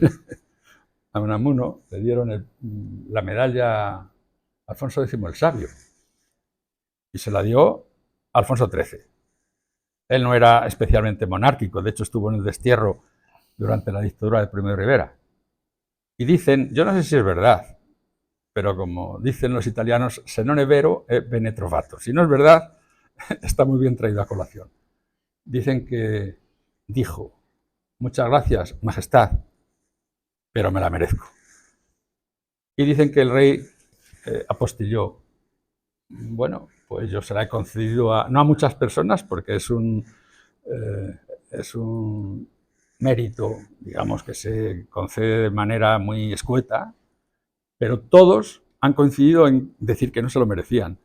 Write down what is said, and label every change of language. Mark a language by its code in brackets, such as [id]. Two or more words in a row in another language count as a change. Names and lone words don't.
[es] a Unamuno le dieron la medalla Alfonso X el Sabio y se la dio Alfonso XIII. Él no era especialmente monárquico, de hecho estuvo en el destierro durante la dictadura de Primo de Rivera. Y dicen, yo no sé si es verdad, pero como dicen los italianos, [it] se non è vero è bene trovato. [es] Si no es verdad, está muy bien traído a colación. Dicen que dijo, muchas gracias, majestad, pero me la merezco. Y dicen que el rey apostilló, bueno, pues yo se la he concedido no a muchas personas, porque es un mérito, digamos, que se concede de manera muy escueta, pero todos han coincidido en decir que no se lo merecían.